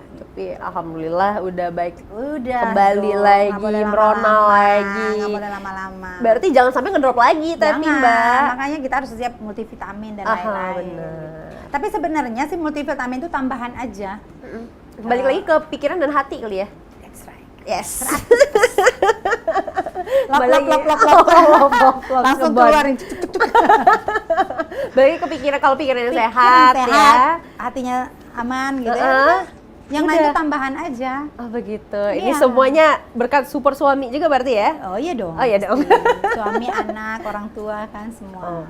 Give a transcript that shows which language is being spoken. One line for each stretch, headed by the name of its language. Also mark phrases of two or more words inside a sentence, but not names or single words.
Indonesian: Tapi alhamdulillah udah baik. Udah Kembali dong, lagi, nggak boleh merona lama-lama, lagi. nggak boleh lama-lama. Berarti jangan sampai ngedrop lagi tapi Jangan, Mbak. makanya kita harus siap multivitamin dan Aha, lain-lain. bener. Tapi sebenarnya sih multivitamin itu tambahan aja. Balik lagi ke pikiran dan hati kali ya.
English: That's right. Yes. Lop,
Indonesian: Balik lop, lagi. lop, lop, lop. Lop, lop, Langsung ngebon. keluarin. Cuk, cuk, cuk. Balik ke pikiran, kalau pikiran yang Pikiran sehat, ya. hatinya aman gitu ya. Heeh. Udah. Yang lain Udah. itu tambahan aja. Oh begitu. Ini Iya. semuanya berkat super suami juga berarti ya? Oh iya dong. Oh iya dong. Pasti. Suami, anak, orang tua kan semua.